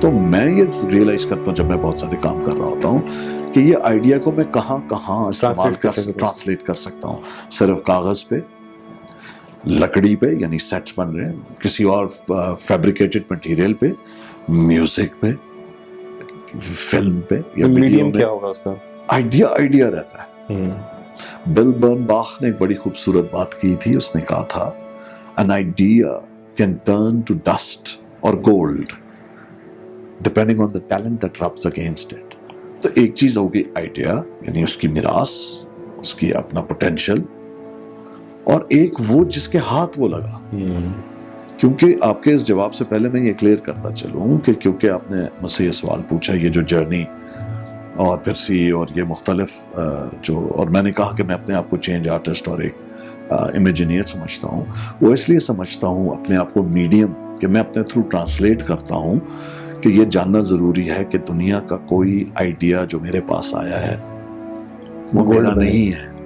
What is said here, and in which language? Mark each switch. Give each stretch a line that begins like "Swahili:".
Urdu: تو میں یہ ریئلائز کرتا ہوں جب میں بہت سارے کام کر رہا ہوتا ہوں کہ یہ آئیڈیا کو میں کہاں ٹرانسلیٹ کر سکتا ہوں. صرف کاغذ پہ, لکڑی پہ یعنی سیٹس بن رہے ہیں, کسی اور فیبریکیٹڈ مٹیریل پہ, میوزک پہ, فلم پہ, یا میڈیم کیا ہوگا اس کا آئیڈیا رہتا ہے. بل برن باخ نے ایک بڑی خوبصورت بات کی تھی, اس نے کہا تھا
English: an idea can turn to dust or gold depending on the talent that rubs against it.
Urdu: تو ایک چیز ہوگی آئیڈیا یعنی اس کی میراث, اس کی اپنا پوٹینشل, اور ایک وہ جس کے ہاتھ وہ لگا. کیونکہ آپ کے اس جواب سے پہلے میں یہ کلیئر کرتا چلوں کہ کیونکہ آپ نے مجھ سے یہ سوال پوچھا, یہ جو جرنی اور پھر سی اور یہ مختلف جو, اور میں نے کہا کہ میں اپنے آپ کو چینج آرٹسٹ اور ایک امیجینئر سمجھتا ہوں, وہ اس لیے سمجھتا ہوں اپنے آپ کو میڈیم کہ میں اپنے تھرو ٹرانسلیٹ کرتا ہوں کہ یہ جاننا ضروری ہے کہ دنیا کا کوئی آئیڈیا جو میرے پاس آیا ہے وہ میرا نہیں ہے.